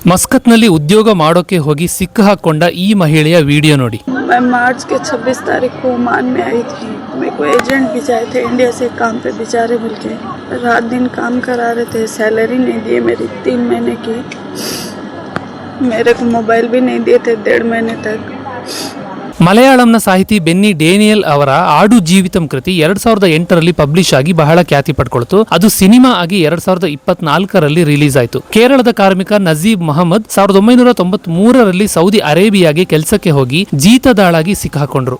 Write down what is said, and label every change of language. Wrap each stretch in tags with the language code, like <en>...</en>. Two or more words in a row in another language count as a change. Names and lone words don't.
<kn>ಮಸ್ಕತ್ನಲ್ಲಿ ಉದ್ಯೋಗ ಮಾಡೋಕೆ ಹೋಗಿ ಸಿಕ್ಕ ಹಾಕೊಂಡ ಈ ಮಹಿಳೆಯ ವಿಡಿಯೋ ನೋಡಿ.</kn> <hi>मैं मार्च के 26 तारीख को ओमान में आई थी. मेरे को एजेंट भिजाए थे इंडिया से काम पे बेचारे मिल के रात दिन काम करा रहे थे. सैलरी नहीं दिए मेरी 3 महीने की. मेरे को मोबाइल भी नहीं दिए थे 1.5 महीने तक.</hi> <kn>ಮಲಯಾಳಂನ ಸಾಹಿತಿ ಬೆನ್ನಿ ಡೇನಿಯಲ್ ಅವರ ಆಡು ಜೀವಿತಂ ಕೃತಿ 2008ರಲ್ಲಿ ಪಬ್ಲಿಷ್ ಆಗಿ ಬಹಳ ಖ್ಯಾತಿ ಪಡ್ಕೊಳ್ತು. ಅದು ಸಿನಿಮಾ ಆಗಿ 2024ರಲ್ಲಿ ರಿಲೀಸ್ ಆಯಿತು. ಕೇರಳದ ಕಾರ್ಮಿಕ ನಜೀಬ್ ಮಹಮ್ಮದ್ 1993ರಲ್ಲಿ ಸೌದಿ ಅರೇಬಿಯಾಗೆ ಕೆಲಸಕ್ಕೆ ಹೋಗಿ ಜೀತದಾಳಾಗಿ ಸಿಕ್ಕಾಕೊಂಡ್ರು.</kn>